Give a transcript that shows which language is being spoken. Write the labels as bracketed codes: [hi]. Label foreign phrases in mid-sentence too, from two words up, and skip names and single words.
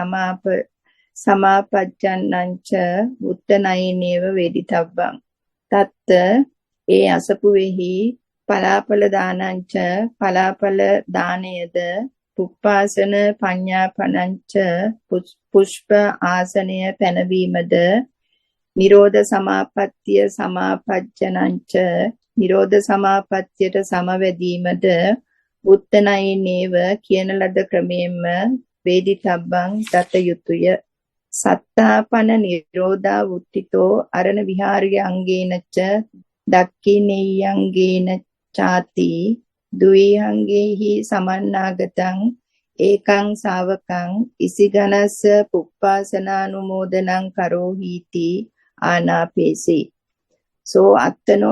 [pi] සමාපජ්ජන්නංච උත්තනයේනේව වේදිතබ්බං තත්ත [si] ඒ අසපුවෙහි [pi] පලාපල දානංච [si] පලාපල දානයද [pi] පුප්පාසන පඤ්ඤාපනංච [si] පුෂ්ප ආසනය පැනවීමද නිරෝධ සමාපත්තිය සමාපජ්ජනංච නිරෝධ සමාපත්තියට [pi] සමවැදීමද උත්තනයේනේව [si] කියන ලද ක්‍රමයෙන්ම [pi] වේදිතබ්බං [si] දත යුතුය [pi] සත්තාපන නිරෝධා වුට්ටිතෝ අරණ විහාරිය අංගේනච දක්ඛිනෙය්‍යංගේන චාති දුයිහංගේහි සමන්නාගතං ඒකං ශාවකං ඉසිගනස්ස පුප්පාසනානුමෝදනං කරෝහීති ආනාපේසි සෝ අත්තනෝ